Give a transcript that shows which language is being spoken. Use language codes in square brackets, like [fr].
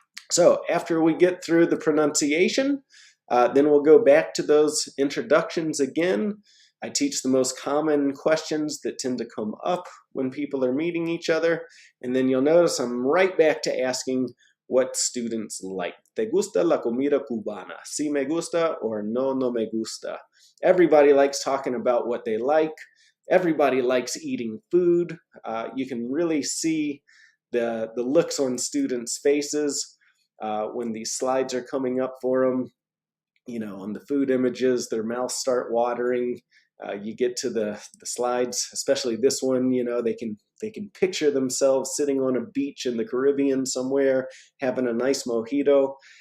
[en] So after we get through the pronunciation, then we'll go back to those introductions again. I teach the most common questions that tend to come up when people are meeting each other. And then you'll notice I'm right back to asking what students like. [es] ¿Te gusta la comida cubana? Si me gusta or no me gusta. [en] Everybody likes talking about what they like. Everybody likes eating food. You can really see the looks on students' faces when these slides are coming up for them. On the food images, their mouths start watering. You get to the slides, especially this one, they can picture themselves sitting on a beach in the Caribbean somewhere, having a nice mojito.